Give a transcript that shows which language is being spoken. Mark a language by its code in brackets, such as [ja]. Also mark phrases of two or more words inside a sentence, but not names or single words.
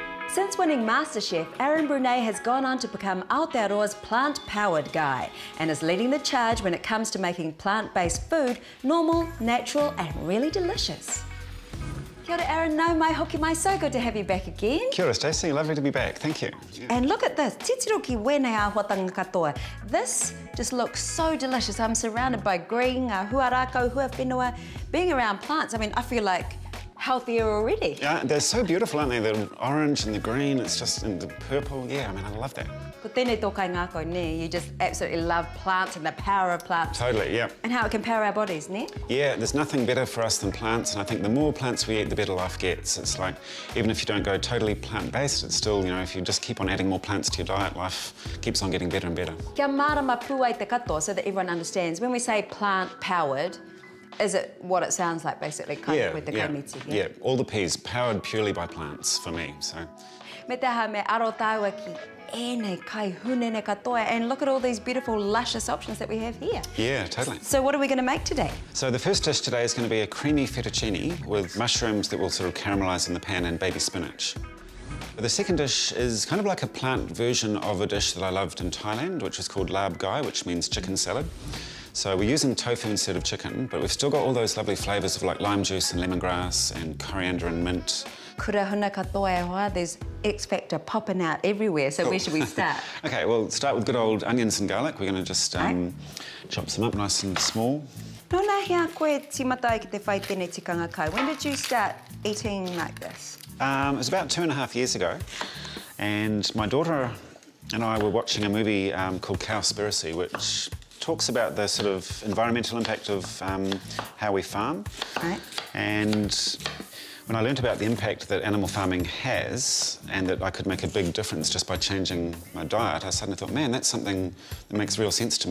[en] Since winning MasterChef, Aaron Brunet has gone on to become Aotearoa's plant-powered guy and is leading the charge when it comes to making plant-based food normal, natural and really delicious. [mi] Kia ora, Aaron, nau mai hoki mai, [en] so good to have you back again. [mi] Kia ora, Stacey, [en] lovely to be back, thank you. And look at this, [mi] titiro ki wēnei āhuatanga katoa. [en] This just looks so delicious. I'm surrounded by green, [mi] huarako, huawhenua. [en] Being around plants, I mean, I feel like healthier already. Yeah, they're so beautiful, aren't they? The orange and the green, it's just in the purple. Yeah, I mean, I love that. [mi] Ko tēnei tō kai ngākau, ne? [en] You just absolutely love plants and the power of plants. Totally, yeah. And how it can power our bodies, ne? Yeah, there's nothing better for us than plants, and I think the more plants we eat, the better life gets. It's like, even if you don't go totally plant-based, it's still, you know, if you just keep on adding more plants to your diet, life keeps on getting better and better. [mi] Kia marama pū ai te katoa [en] so that everyone understands. When we say plant-powered, is it what it sounds like, basically, kind of with the kaimiti? Yeah, all the peas, powered purely by plants for me, so. [mi] Me te aha me aro tāua ki ēnei kai hunene katoa, [en] and look at all these beautiful, luscious options that we have here. Yeah, totally. So what are we going to make today? So the first dish today is going to be a creamy fettuccine with mushrooms that will sort of caramelise in the pan and baby spinach. The second dish is kind of like a plant version of a dish that I loved in Thailand, which is called Laab gai, which means chicken salad. So we're using tofu instead of chicken, but we've still got all those lovely flavours of like lime juice and lemongrass and coriander and mint. [mi] Kura huna katoa e hoa, [en] there's X Factor popping out everywhere, so where should we start? Okay, well, start with good old onions and garlic. We're going to just chop some up nice and small. [mi] Nōna hea koe timata ki te whai tēnei tikanga kai. [en] When did you start eating like this? It was about 2.5 years ago, and my daughter and I were watching a movie called Cowspiracy, which talks about the sort of environmental impact of how we farm. Right. And when I learnt about the impact that animal farming has and that I could make a big difference just by changing my diet, I suddenly thought, man, that's something that makes real sense to me.